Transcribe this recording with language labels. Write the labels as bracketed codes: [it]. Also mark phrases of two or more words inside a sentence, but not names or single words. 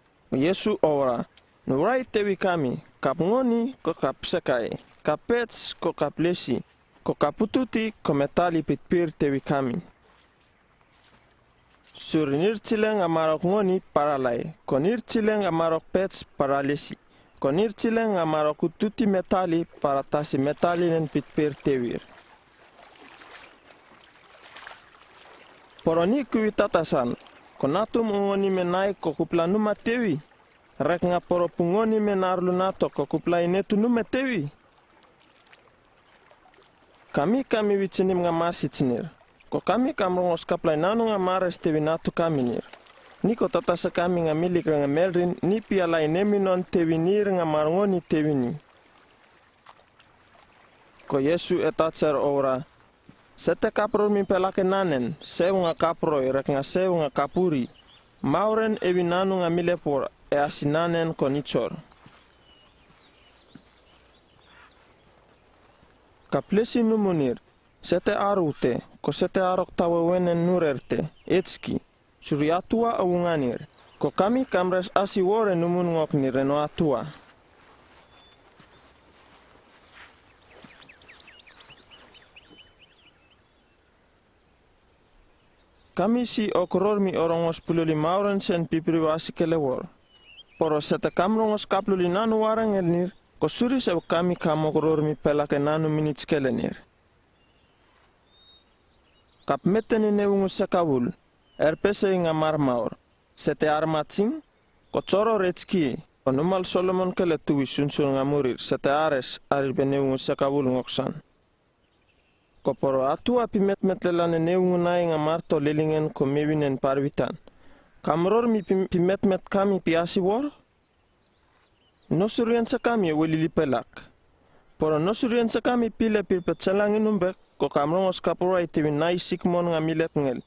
[nsn] Yesu ora, nurai tewi kami, kap ngoni ko kap sekai, kap pets ko kap lesi, ko kapututi ko metali pitpir tewi kami. Surinir cileng amarok ngoni paralai, konir cileng amarok pets paralesi, konir cileng amarok ututi metali paratasi metali nen pitpir tewir. Poroni kuwi tatasan, konatum ngoni menai ko kupla numa tewi, rek nga poro pungoni menarlu nato ko kupla inetu numa tewi. Kami wichinim nga masitsinir, ko kami kamrongos kaplay nanu nga mares tewi natu kami nir. Niko tatasa kami nga milik nga melrin, ni pialay neminon tewi nir nga marngoni tewi ni. Ko Yesu etatser ora, sete kapro mi pelake nanen, sew nga kapro rek nga sew nga kapuri, mauren ewi nanu nga milepor e asinanen konichor. Kaplesi numunir, sete arute, ko sete arok tawewenen nurerte, etski, suri atua awunganir, ko kami kamres asi wore numun ngok ni reno atua. Kami si okror mi orongos pululi mauren sen pipriwasi kelewor. Poro sete kamrongos kapluli nanu warang elnir, ko suri se kami kamokror mi pelake nanu minits kelenir. Kap meteni neungu sekawul, erpese nga marmaur, sete armatsing, ko coro retski, ko numal Solomon kele tuwi sunsun nga murir, sete ares aribe neungu sekawul ngoksan. Ko poro atua pimetmetlelane neungu nai nga marto lelingen ko mewinen parwitan. Kamror mi pimetmet kami piasi wor? Nosurian sa kami welili pelak. Poro nosurian sa kami pile pirpetsalangin umbek, ko kamrongos kapurai tewi nai sikmon nga milep ngel.